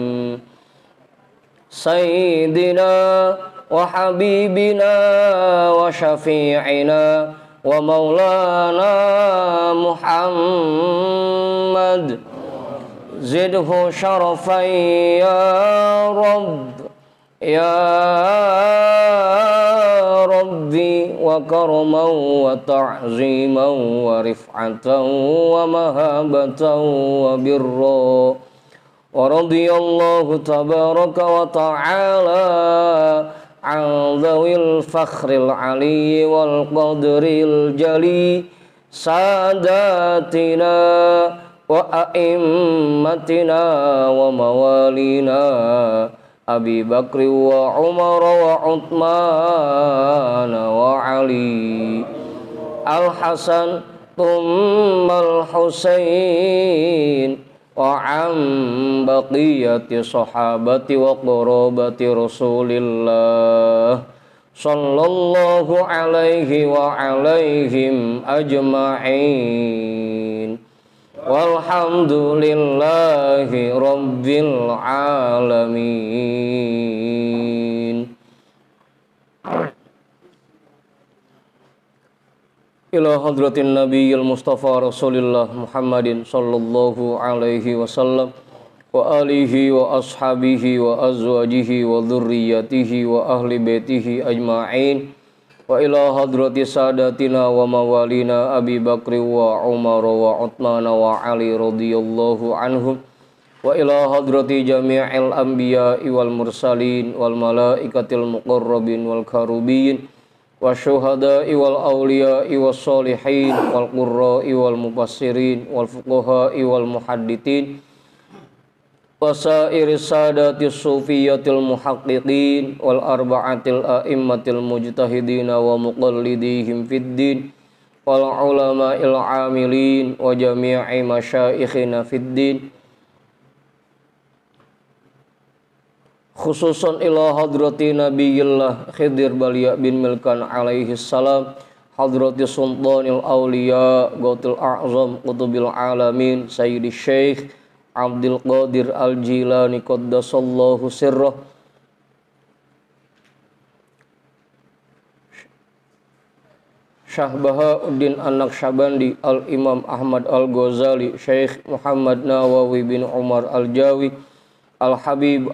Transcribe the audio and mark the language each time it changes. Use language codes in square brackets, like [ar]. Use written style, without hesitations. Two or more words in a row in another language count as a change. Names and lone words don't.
[ar] سيدنا وحبيبنا وشفيعنا ومولانا محمد زده شرفا يا رب يا ربي وكرما وتعظيما ورفعة ومحبة وبرا ورضي الله تبارك و تعالى عن ذوي الفخر العلي والقدر الجلي سادتنا وأئمتنا وموالينا أبي بكر و Umar wa Uthman wa Ali الحسن ثم الحسين وعن بقية صحابة وقرابة رسول الله صلى الله عليه وعليهم أجمعين والحمد لله رب العالمين. إلى حضرة النبي المصطفى رسول الله محمد صلى الله عليه وسلم وآله وأصحابه وأزواجه وذريته وأهل بيته أجمعين. وإلى حضرة سادتنا وموالينا أبي بكر وعمر وعثمان وعلي رضي الله عنهم وإلى حضرة جميع الأنبياء والمرسلين والملائكة المقربين والكروبيين والشهداء والأولياء والصالحين والقراء والمفسرين والفقهاء والمحدثين وسائر سادات الصوفية المحققين والأربعة الأئمة المجتهدين ومقلديهم في الدين والعلماء العاملين وجميع مشايخنا في الدين wal ulama'il amilin wa jami'i masyaikhina fid din خصوصا إلى حضرة نبي الله خضر بليا بن ملكان عليه السلام حضرة سلطان الأولياء غوث الأعظم قطب العالمين سيدي شيخ عبد القادر الجيلاني قدس الله سره Syah Bahauddin An-Naqsyabandi Al-Imam Ahmad Al-Ghazali Syekh Muhammad Nawawi bin Umar Al-Jawi Al-Habib